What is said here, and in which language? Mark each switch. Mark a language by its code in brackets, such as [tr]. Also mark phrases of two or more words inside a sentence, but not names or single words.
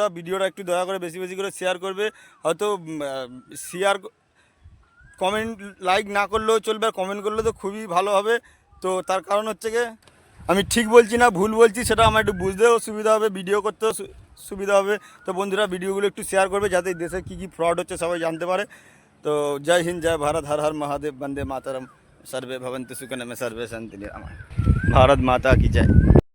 [bn] ভিডিওটা একটু দয়া করে বেশি বেশি করে শেয়ার করবে। হয়তো শেয়ার, কমেন্ট, লাইক না করলেও চলবে, আর কমেন্ট করলে তো খুবই ভালো হবে। তো তার কারণ হচ্ছে গিয়ে আমি ঠিক বলছি না ভুল বলছি, সেটা আমার একটু বুঝতেও সুবিধা হবে, ভিডিও করতেও সুবিধা হবে। তো বন্ধুরা, ভিডিওগুলো একটু শেয়ার করবে, যাতে দেশে কী কী ফ্রড হচ্ছে সবাই জানতে পারে। [hi] তো जय हिन्द, जय भारत, हर हर महादेव, वन्दे मातरम, [sa] সর্বে ভবন্তু সুখিনঃ, সর্বে শান্তি নিরাময়। [hi] भारत माता की जय।